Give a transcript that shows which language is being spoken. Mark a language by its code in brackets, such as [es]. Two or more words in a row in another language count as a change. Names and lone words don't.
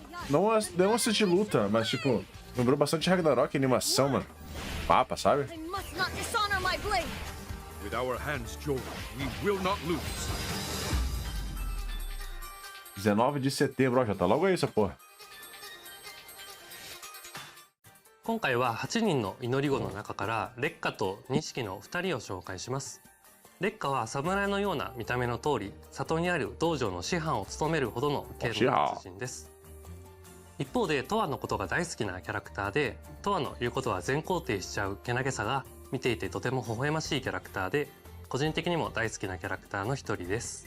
[pt] Não é um de luta, mas tipo, lembrou bastante Ragnarok, animação, mano. Papa, sabe? [en] With our hands joined, we will not lose. [pt] 19 de setembro, ó, já tá logo aí essa porra. [ja] 今回は8人の祈り子の中から烈火と錦の2人を紹介します。烈火は侍のような見た目の通り、里にある道場の師範を務めるほどの剣の達人です。一方でトワのことが大好きなキャラクターで、トワの言うことは全肯定しちゃうけなげさが見ていてとても微笑ましいキャラクターで、個人的にも大好きなキャラクターの一人です。